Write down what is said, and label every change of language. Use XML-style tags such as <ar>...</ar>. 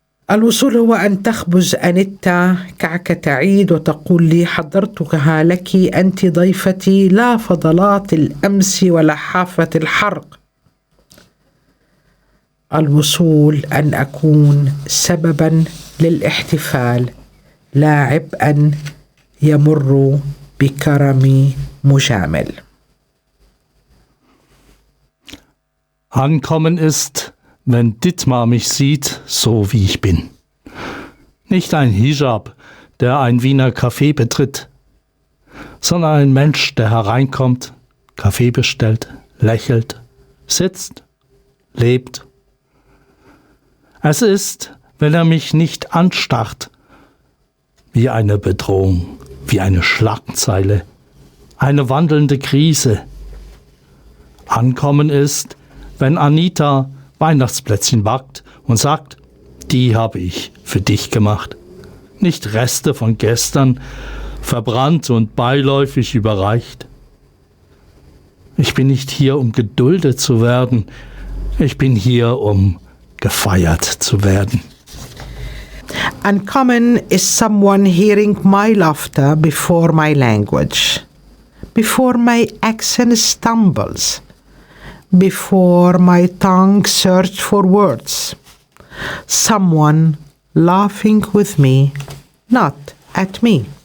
<ar>الوصول هو أن تخبز أنيتا كعكة عيد وتقول لي حضرتها لك أنت ضيفتي، لا فضلات الأمس ولا حافة الحرق. الوصول أن أكون سبباً للاحتفال لا عبئاً يمر بكرمي مجامل.</ar> <de>Ankommen ist, wenn Dittmar mich sieht, so wie ich bin. Nicht ein Hijab, der ein Wiener Café betritt, sondern ein Mensch, der hereinkommt, Kaffee bestellt, lächelt, sitzt, lebt. Es ist, wenn er mich nicht anstarrt, wie eine Bedrohung, wie eine Schlagzeile, eine wandelnde Krise. Ankommen ist, wenn Anita Weihnachtsplätzchen backt und sagt, die habe ich für dich gemacht. Nicht Reste von gestern, verbrannt und beiläufig überreicht. Ich bin nicht hier, um geduldet zu werden. Ich bin hier, um gefeiert zu werden.</de> <en>Ankommen is someone hearing my laughter before my language, before my accent stumbles, before my tongue search for words. Someone laughing with me, not at me.</en>